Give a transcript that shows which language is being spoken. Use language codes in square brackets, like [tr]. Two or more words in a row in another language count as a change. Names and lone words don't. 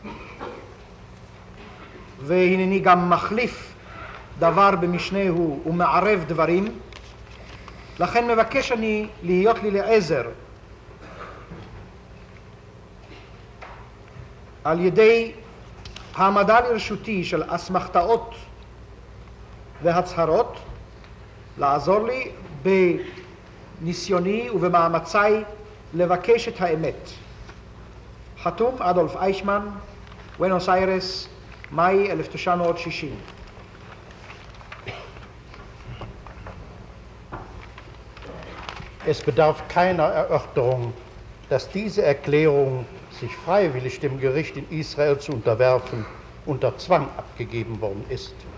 [he] והנני גם מחליף דבר במשנהו ומערב דברים, לכן מבקש אני להיות לי לעזר על ידי העמדה לרשותי של אסמכתאות והצהרות, לעזור לי בניסיוני ובמאמצי לבקש את האמת. חתום אדולף אייכמן, בואנוס איירס, מאי 1960. [de] Es bedarf keiner Erörterung, dass diese Erklärung, sich freiwillig dem Gericht in Israel zu unterwerfen, unter Zwang abgegeben worden ist.